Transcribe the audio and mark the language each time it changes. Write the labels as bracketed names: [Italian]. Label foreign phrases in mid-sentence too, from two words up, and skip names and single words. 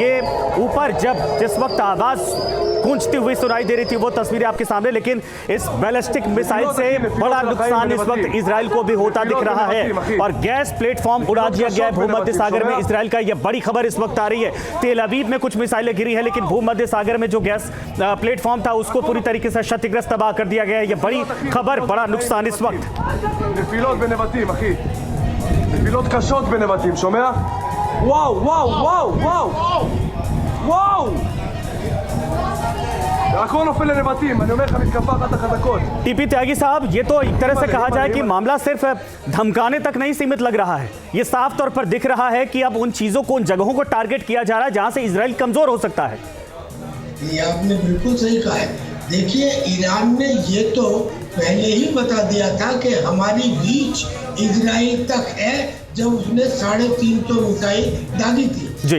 [Hindi] ये ऊपर जिस वक्त आवाज गूंजती हुई सुनाई दे रही थी वो तस्वीरें आपके सामने, लेकिन इस बैलिस्टिक मिसाइल से बड़ा नुकसान इस वक्त इजराइल को भी होता दिख रहा है और [English] gas platform [Hindi] उड़ा दिया गया है भूमध्य सागर में इजराइल का। यह बड़ी खबर इस वक्त आ रही है। तेल अवीव में कुछ मिसाइलें गिरी हैं, लेकिन भूमध्य सागर में जो [English] gas platform [Hindi] था उसको पूरी तरीके से क्षतिग्रस्त तबाह कर दिया गया है। यह बड़ी खबर, बड़ा नुकसान इस वक्त। [Hebrew] נפילות קשות בנבטים, שומע? וואו, וואו, וואו, וואו, וואו! הכל נופל לנבטים, אני אומר לך, מתקפה אחת החזקות। [Hindi] टीपी त्यागी साहब, ये तो एक तरह से कहा जाए कि मामला सिर्फ धमकाने तक नहीं सीमित लग रहा है। ये साफ तौर पर दिख रहा है कि अब उन चीजों को, उन जगहों को टारगेट किया जा रहा है जहां से इजराइल कमजोर हो सकता है। ये आपने बिल्कुल सही कहा है। देखिए, ईरान ने ये तो पहले ही बता दिया था कि हमारी रीच इजराइल तक है, जब उसने 350 मिसाइल दागी थी।